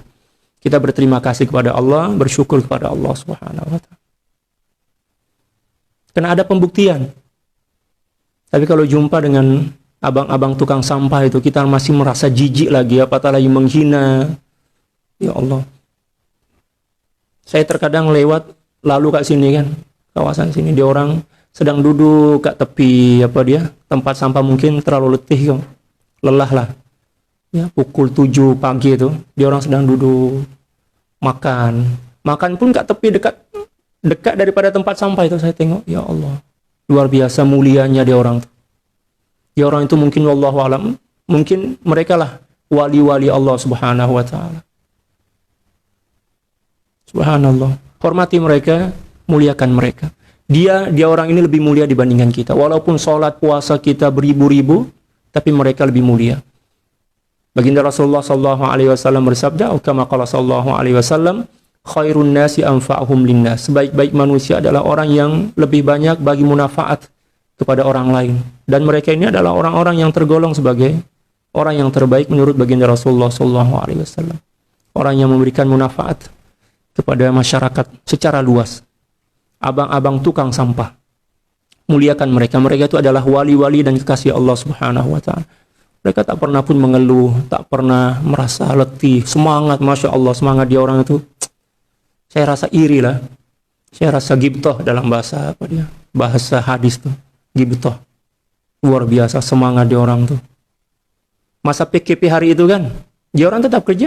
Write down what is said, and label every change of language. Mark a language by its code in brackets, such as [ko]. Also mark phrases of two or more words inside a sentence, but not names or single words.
[ms] Kita berterima kasih kepada Allah, bersyukur kepada Allah [ar] سبحانه وتعالى. [ms] Karena ada pembuktian. Tapi kalau jumpa dengan abang-abang tukang sampah itu, kita masih merasa jijik lagi, apatah lagi menghina. Ya Allah. Saya terkadang lewat lalu kat sini kan, kawasan sini, dia orang sedang duduk kat tepi tempat sampah, mungkin terlalu letih kan. Lelah lah. Ya, pukul 7 pagi itu, dia orang sedang duduk makan pun kat tepi dekat daripada tempat sampah itu. Saya tengok, ya Allah, luar biasa mulianya dia orang itu. Dia orang itu mungkin [ar] والله أعلم, [ms] mungkin mereka lah wali-wali Allah [ar] سبحانه وتعالى. [ms] Subhanallah. Hormati mereka, muliakan mereka. Dia orang ini lebih mulia dibandingkan kita. Walaupun sholat puasa kita beribu-ribu, tapi mereka lebih mulia. [ar] Baginda Rasulullah صلى الله عليه وسلم bersabda, كما قال صلى الله عليه وسلم خير الناس أنفعهم للناس. [ms] Sebaik-baik manusia adalah orang yang lebih banyak bagi manfaat kepada orang lain. Dan mereka ini adalah orang-orang yang tergolong sebagai orang yang terbaik menurut baginda Rasulullah [ar] صلى الله عليه وسلم. [ms] Orang yang memberikan manfaat kepada masyarakat secara luas. Abang-abang tukang sampah, muliakan mereka. Mereka itu adalah wali-wali dan kekasih Allah [ar] سبحانه وتعالى. [ms] Mereka tak pernah pun mengeluh, tak pernah merasa letih, semangat, [ar] ما شاء الله, [ms] semangat dia orang itu. Saya rasa iri lah. Saya rasa gibtoh dalam bahasa hadis tuh. Gibtoh. Luar biasa semangat dia orang tuh. Masa PKP hari itu kan, dia orang tetap kerja.